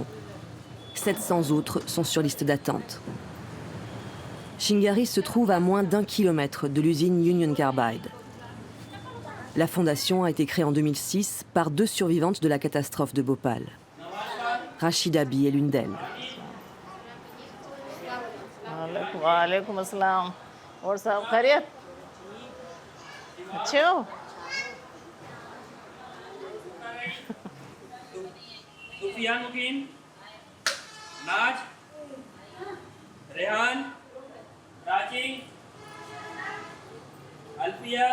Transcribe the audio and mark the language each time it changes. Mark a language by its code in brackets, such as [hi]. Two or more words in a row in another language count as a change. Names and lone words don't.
[fr] 700 autres sont sur liste d'attente. Chingari se trouve à moins d'1 kilomètre de l'usine Union Carbide. La fondation a été créée en 2006 par 2 survivantes de la catastrophe de Bhopal. Rachida Bi est l'une d'elles. [hi] वालेकुम अस्सलाम और सब खैरियत अच्छे हो सुफियान मुकीन नाज रेहान राजी अल्फिया